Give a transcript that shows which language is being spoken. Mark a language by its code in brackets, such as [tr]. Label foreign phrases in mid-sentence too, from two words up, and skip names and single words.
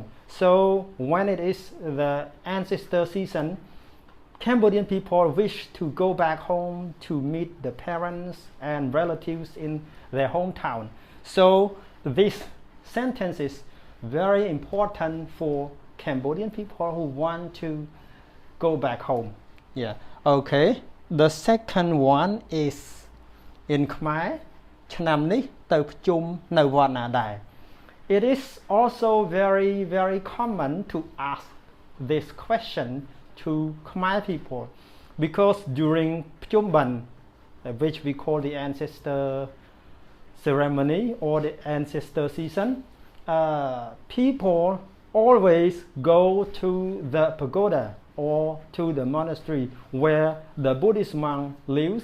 [en] So when it is the ancestor season, Cambodian people wish to go back home to meet the parents and relatives in their hometown. So this sentence is very important for Cambodian people who want to go back home. Yeah. Okay. The second one is in Khmer, [km] ឆ្នាំនេះទៅប្រជុំនៅវត្តណាដែរ. [en] It is also very common to ask this question to Khmer people because during Pyumban, which we call the ancestor ceremony or the ancestor season, people always go to the pagoda or to the monastery where the Buddhist monk lives.